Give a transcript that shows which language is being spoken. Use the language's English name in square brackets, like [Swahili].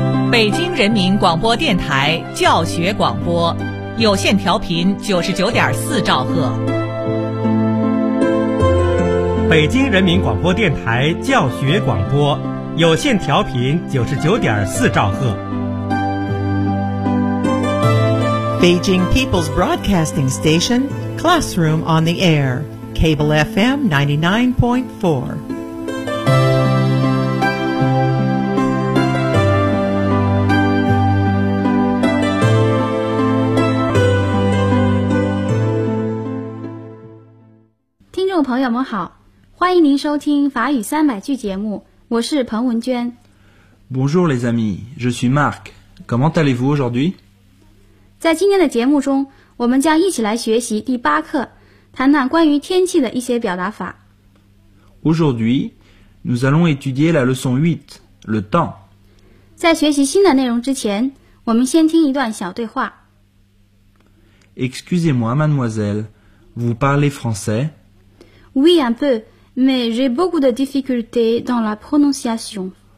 [Chinese] 北京人民广播电台教学广播，有线调频99.4兆赫。北京人民广播电台教学广播，有线调频99.4兆赫。 [English] Beijing People's Broadcasting Station, Classroom on the Air, Cable FM 99.4. [Chinese] Listeners, 朋友们好，欢迎您收听法语三百句节目，我是彭文娟。 [French] Bonjour les amis, je suis Marc. Comment allez-vous aujourd'hui? [Chinese] 在今天的节目中，我们将一起来学习第八课，谈谈关于天气的一些表达法。 [French] Aujourd'hui, nous allons étudier la leçon 8, le temps. [Chinese] 在学习新的内容之前，我们先听一段小对话。 [French] Excusez-moi, mademoiselle, vous parlez français? Oui, un peu, mais j'ai beaucoup de difficultés dans la prononciation.